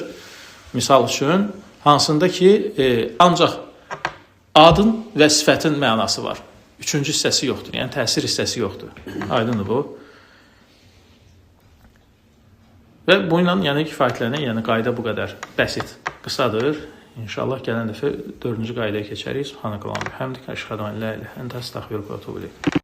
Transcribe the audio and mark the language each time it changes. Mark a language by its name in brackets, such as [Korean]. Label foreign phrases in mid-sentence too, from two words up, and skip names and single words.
[Azerbaijani] Misal üçün, hansında ki, ancaq adın və sifətin mənası var. Üçüncü hissəsi yoxdur, yəni təsir hissəsi yoxdur. Aydındır bu. Və bununla yəni kifayətlənir, yəni qayda bu qədər bəsit, qısadır. İnşallah gələn dəfə 4-cü qaydaya keçərik. [Arabic] سبحانك اللهم وبحمدك أشهد أن لا إله إلا أنت أستغفرك وأتوب إليك.